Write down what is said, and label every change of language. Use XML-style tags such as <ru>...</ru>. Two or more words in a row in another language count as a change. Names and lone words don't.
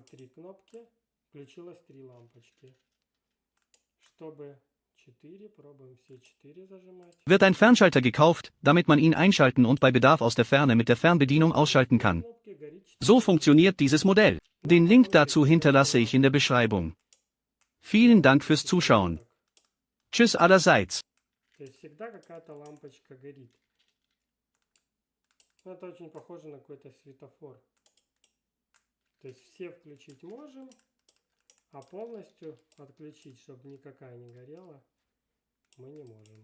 <de>Wird ein Fernschalter gekauft, damit man ihn einschalten und bei Bedarf aus der Ferne mit der Fernbedienung ausschalten kann. So funktioniert dieses Modell. Den Link dazu hinterlasse ich in der Beschreibung. Vielen Dank fürs Zuschauen. Tschüss allerseits.</de> <ru>Это очень похоже на какой-то светофор. То есть все включить можем, а полностью отключить, чтобы никакая не горела, мы не можем.</ru>